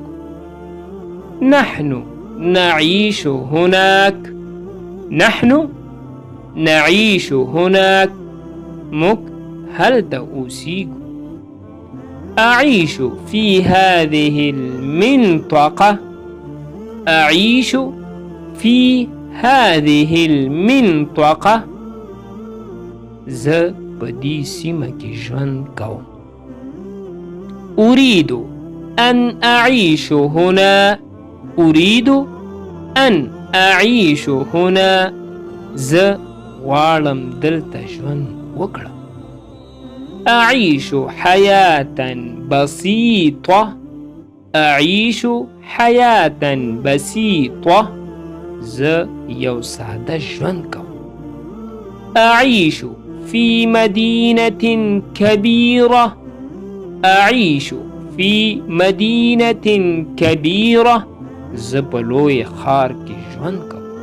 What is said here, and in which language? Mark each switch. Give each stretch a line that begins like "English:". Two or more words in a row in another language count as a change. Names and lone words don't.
Arabic: نحن نعيش هناك نحن نعيش هناك مك هل تأوسيگو. أعيش في هذه المنطقة أعيش في هذه المنطقة
Pashto: ز بدي سیمه کې ژوند کوم.
Arabic: أريد أن أعيش هنا. أريد أن أعيش هنا.
Pashto: زه غواړم دلته ژوند وکړم.
Arabic: أعيش حياة بسيطة. أعيش حياة بسيطة.
Pashto: زه یو ساده ژوند کوم.
Arabic: أعيش في مدينة كبيرة. أعيش في مدينة كبيرة.
Pashto: زه په لوی ښار کې ژوند کوم.